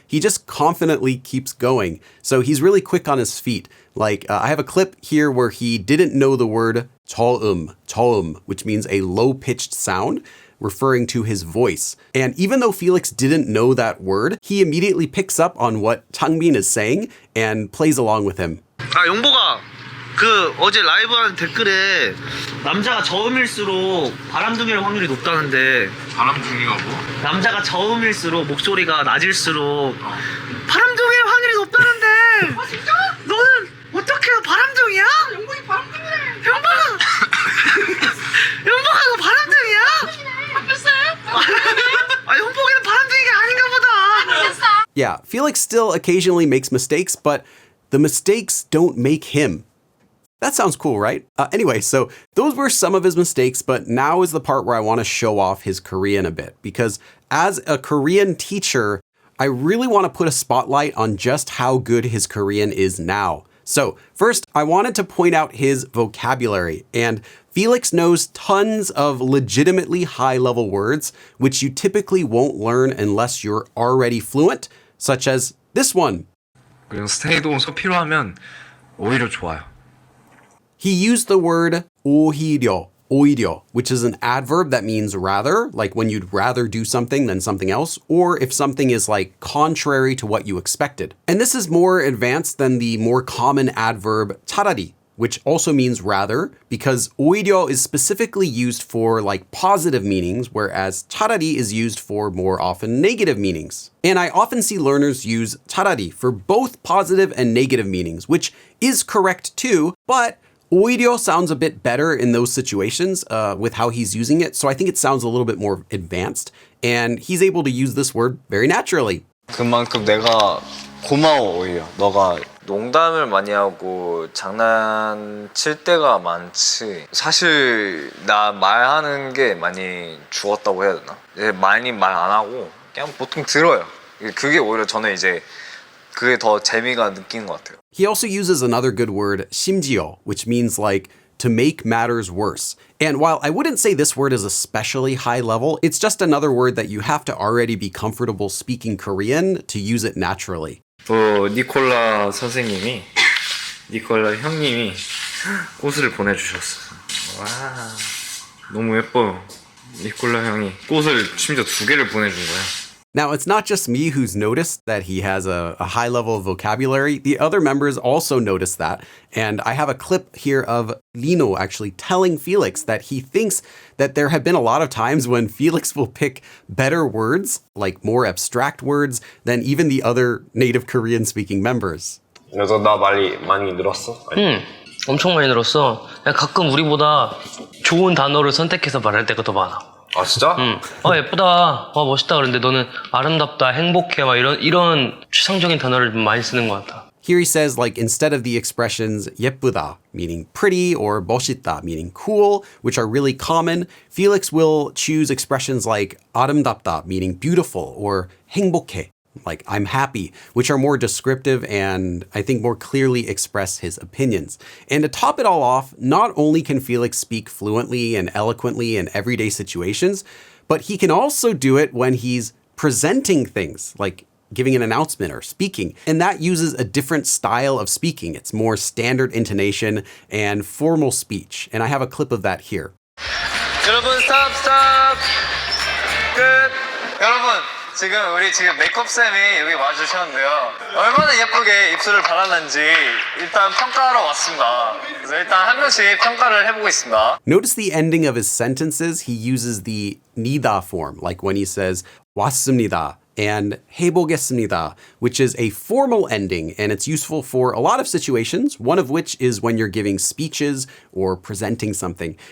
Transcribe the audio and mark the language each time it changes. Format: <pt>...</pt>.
<en>He just confidently keeps going. So he's really quick on his feet. Like, I have a clip here where he didn't know the word 저음, which means a low-pitched sound, referring to his voice. And even though Felix didn't know that word, he immediately picks up on what Changbin is saying and plays along with him.</en> <ko>아, 용보가 그 어제 라이브 하는 댓글에 남자가 저음일수록 바람둥이일 확률이 높다는데 바람둥이가 뭐? 남자가 저음일수록 목소리가 낮을수록 바람둥이일 확률이 높다는데 아 진짜? 너는 어떻게 바람둥이야? 영복이 바람둥이래 영복아 너 바람둥이야? 아 영복이는 바람둥이가 아닌가 보다.</ko> <en>Yeah, Felix still occasionally makes mistakes, but the mistakes don't make him. That sounds cool, right? Anyway, so those were some of his mistakes, but now is the part where I want to show off his Korean a bit, because as a Korean teacher, I really want to put a spotlight on just how good his Korean is now. So first, I wanted to point out his vocabulary, and Felix knows tons of legitimately high-level words, which you typically won't learn unless you're already fluent, such as this one.</en> <ko>그리고 스테이 동사 필요하면 오히려 좋아요.</ko> <en>He used the word 오히려, which is an adverb that means rather, like when you'd rather do something than something else, or if something is like contrary to what you expected. And this is more advanced than the more common adverb 차라리, which also means rather, because 오히려 is specifically used for like positive meanings, whereas 차라리 is used for more often negative meanings. And I often see learners use 차라리 for both positive and negative meanings, which is correct too, but 오히려 sounds a bit better in those situations with how he's using it. So I think it sounds a little bit more advanced, and he's able to use this word very naturally.</en> <ko>그만큼 내가 고마워 오히려. 너가 농담을 많이 하고 장난칠 때가 많지. 사실 나 말하는 게 많이 죽었다고 해야 되나? 많이 말 안 하고 그냥 보통 들어요. 그게 오히려 저는 이제 그게 더 재미가 느낀 것 같아요.</ko> <en>He also uses another good word, 심지어, which means like to make matters worse. And while I wouldn't say this word is especially high level, it's just another word that you have to already be comfortable speaking Korean to use it naturally.</en> <ko>니콜라 선생님이, 니콜라 형님이 꽃을 보내주셨어. 와, 너무 예뻐요. 니콜라 형이 꽃을 심지어 2개를 보내준 거야.</ko> <en>Now, it's not just me who's noticed that he has a high level of vocabulary. The other members also noticed that. And I have a clip here of Lino actually telling Felix that he thinks that there have been a lot of times when Felix will pick better words, like more abstract words, than even the other native Korean-speaking members.</en> <ko>그래서 나 많이 늘었어? 엄청 많이 늘었어. 그냥 가끔 우리보다 좋은 단어를 선택해서 말할 때가 더 많아. 아 진짜? 예쁘다, 멋있다 그러는데 너는 아름답다, 행복해 막 이런 추상적인 단어를 많이 쓰는 것 같아.</ko> <en>Here he says, like, instead of the expressions 예쁘다, meaning pretty, or 멋있다, meaning cool, which are really common, Felix will choose expressions like 아름답다, meaning beautiful, or 행복해, like I'm happy, which are more descriptive and I think more clearly express his opinions. And to top it all off, not only can Felix speak fluently and eloquently in everyday situations, but he can also do it when he's presenting things, like giving an announcement or speaking. And that uses a different style of speaking. It's more standard intonation and formal speech. And I have a clip of that here.</en> <ko>여러분 스탑 끝. 여러분 우리 지금 메이크업쌤이 여기 와주셨는데요. 얼마나 예쁘게 입술을 발랐는지 일단 평가하러 왔습니다. 그래서 일단 한 명씩 평가를 해보고 있습니다.</ko> <en>Notice the ending of his sentences. He uses the 니다 form, like when he says 왔습니다 and 해보겠습니다, which is a formal ending, and it's useful for a lot of situations, one of which is when you're giving speeches or presenting something.</en>